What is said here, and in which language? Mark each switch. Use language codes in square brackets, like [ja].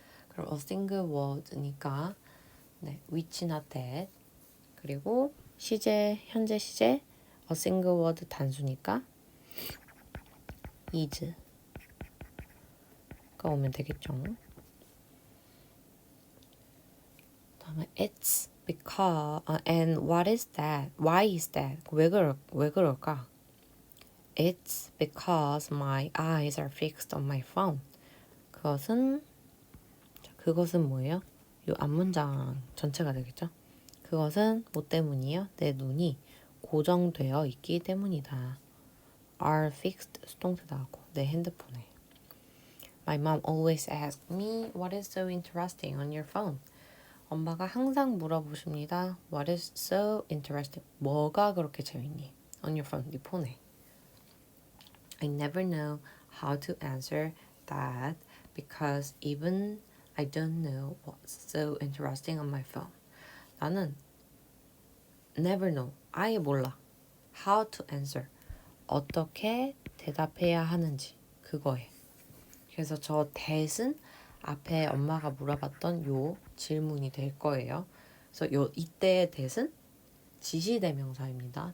[ko] 그럼 [en] a single word [ko] 니까 which나 that 그리고 시제 현재 시제 a single word 단수니까 is가 오면 되겠죠. [en] 다음에 it's because and what is that? Why is that? [ko] 왜 그럴까? [en] It's because my eyes are fixed on my phone. [ko] 그것은 뭐예요? 이 앞문장 전체가 되겠죠? 그것은 뭐 때문이에요? 내 눈이 고정되어 있기 때문이다. [en] are fixed [ko] 수동태 나오고 내 핸드폰에. [en] My mom always asks me what is so interesting on your phone. [ko] 엄마가 항상 물어보십니다. [en] What is so interesting? [ko] 뭐가 그렇게 재밌니? [en] On your phone, [ko] 네 폰에. [en] I never know how to answer that because even I don't know what's so interesting on my phone. [ko] 나는 [en] never know, [ko] 아예 몰라. [en] How to answer, [ko] 어떻게 대답해야 하는지 그거에. 그래서 저 that은 앞에 엄마가 물어봤던 요 질문이 될 거예요. 그래서 이때의 that은 지시대명사입니다.